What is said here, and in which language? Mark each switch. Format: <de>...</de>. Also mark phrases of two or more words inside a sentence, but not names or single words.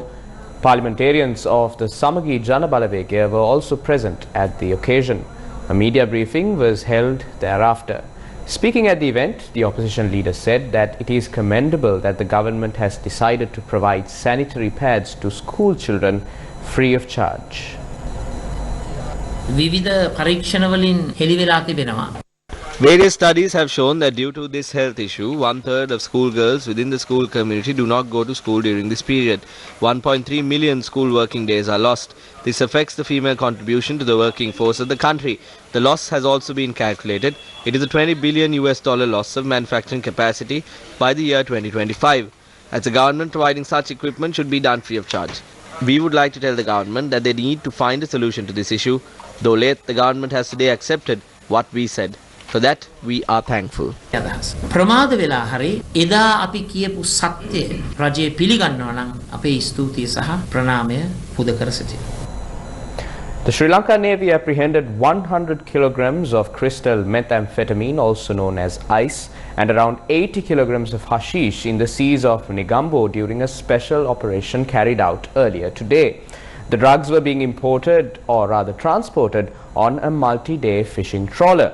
<en>Parliamentarians of the Samagi Jana Balawegaya were also present at the occasion. A media briefing was held thereafter. Speaking at the event, the opposition leader said that it is commendable that the government has decided to provide sanitary pads to school children free of charge.</en> <si>විවිධ පරීක්ෂණ වලින් හෙළි වෙලා තිබෙනවා.</si> <en>Various studies have shown that due to this health issue, 1/3 of schoolgirls within the school community do not go to school during this period. 1.3 million school working days are lost. This affects the female contribution to the working force of the country. The loss has also been calculated. It is a $20 billion loss of manufacturing capacity by the year 2025. As the government, providing such equipment should be done free of charge. We would like to tell the government that they need to find a solution to this issue. Though late, the government has today accepted what we said. For that, we are thankful.</en> <si>ප්‍රමාද වෙලා හරි එදා අපි කියපු සත්‍ය රජය පිළිගන්නවා නම් අපේ ස්තුතිය සහ ප්‍රණාමය පුද කර සිටිනවා.</si> <en>The Sri Lanka Navy apprehended 100 kilograms of crystal methamphetamine, also known as ice, and around 80 kilograms of hashish in the seas of Negombo during a special operation carried out earlier today. The drugs were being imported, or rather transported, on a multi-day fishing trawler.</en>